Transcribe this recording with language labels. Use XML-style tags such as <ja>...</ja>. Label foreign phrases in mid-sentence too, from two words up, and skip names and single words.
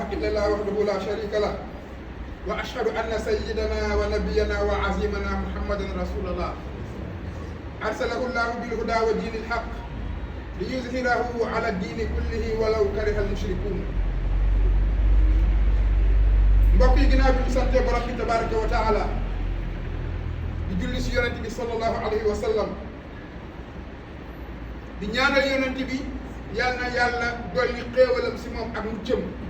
<ar>إلا الله وحده لا شريك له وأشهد أن سيدنا ونبينا وعظيمنا محمد رسول الله أرسله الله بالهدى ودين الحق ليظهره على الدين كله ولو كره المشركون</ar> <wo>mbokk yi ginnaaw bi ñu sante borom bi</wo> <ar>تبارك وتعالى</ar> <wo>di julli si yonent bi</wo> <ar>صلى الله عليه وسلم</ar> <wo>di ñaanal yonent bi yàlla na yàlla dolli xéewalam si moom ak muccam</wo>